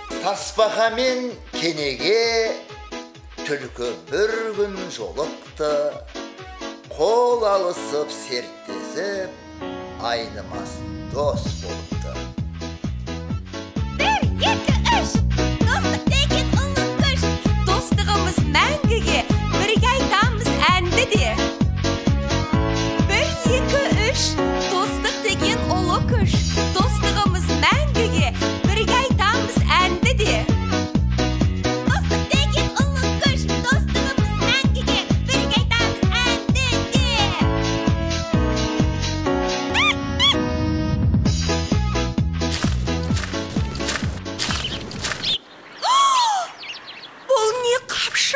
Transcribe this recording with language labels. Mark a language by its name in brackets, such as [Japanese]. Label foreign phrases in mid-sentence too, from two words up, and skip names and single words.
[Kazakh] Тасбақа мен кенеге түлкі бір күн жолықты, қол алысып серттесіп, айнымас дос болыпты. [Turkish] Bir, iki, üç, dostluk [Kazakh] деген ұлы күш, достығымыз мәңгіге, бірге айтамыз әнді де. [Turkish] Bir, iki, üç, dostluk [Kazakh] деген ұлы күш, достығымыз мәңгіге, бірге айтамыз әнді де. Достық деген ұлы күш, достығымыз мәңгіге, бірге айтамыз әнді де. Бұл не қапшы?